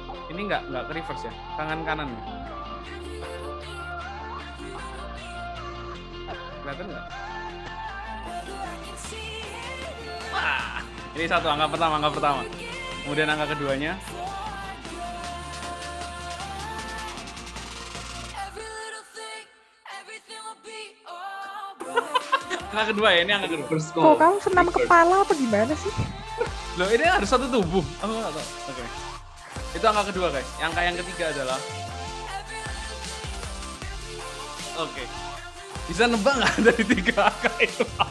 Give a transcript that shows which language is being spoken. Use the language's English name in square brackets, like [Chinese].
[Indonesian] Ini nggak ke reverse ya? Tangan kanan ya? Kelihatan nggak? Wah, ini satu angka pertama. Kemudian angka keduanya. [English] every little thing, everything will be alright. [Indonesian] Angka kedua ya, ini angka kedua. [English] First [Indonesian] Kok kamu senam kepala apa gimana sih? Loh, ini harus satu tubuh. Aku nggak tahu. Oke. Itu angka kedua guys. Angka yang ketiga adalah. Oke. Bisa nebak nggak dari 3 angka itu?